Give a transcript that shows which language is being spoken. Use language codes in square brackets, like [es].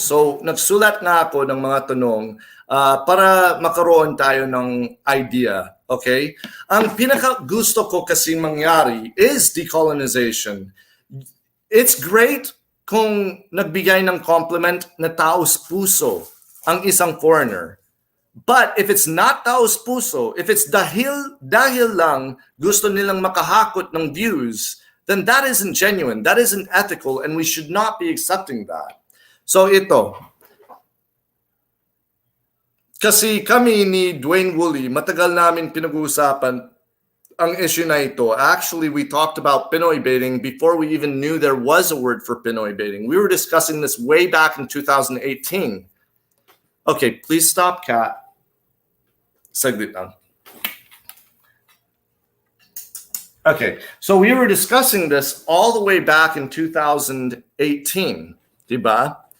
[tl] So, nagsulat nga ako ng mga tanong para makaroon tayo ng idea. Okay? Ang pinaka-gusto ko kasi mangyari is decolonization. [en] It's great [tl] kung nagbigay ng compliment na taos puso ang isang foreigner. [en] But if it's not taos puso, if it's [tl] dahil lang gusto nilang makahakot ng views, [en] then that isn't genuine, that isn't ethical, and we should not be accepting that. [tl] So ito, kasi kami ni Dwayne Woolley, matagal namin pinag-uusapan ang issue na ito. [en] Actually, we talked about Pinoybaiting before we even knew there was a word for Pinoybaiting. We were discussing this way back in 2018. Okay, please stop, Kat. [tl] Saglit lang. [en] Okay, so we were discussing this all the way back in 2018, diba?